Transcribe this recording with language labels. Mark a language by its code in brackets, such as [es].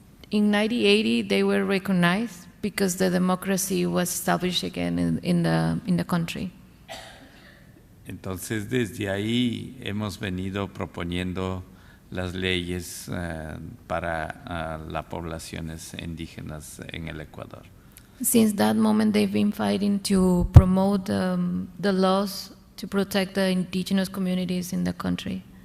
[en] In 1980, they were recognized because the democracy was established again in the country. [es] Entonces, desde ahí hemos venido proponiendo las leyes para las poblaciones indígenas en el Ecuador. [en] Since that moment, they've been fighting to promote the laws to protect the indigenous communities in the country.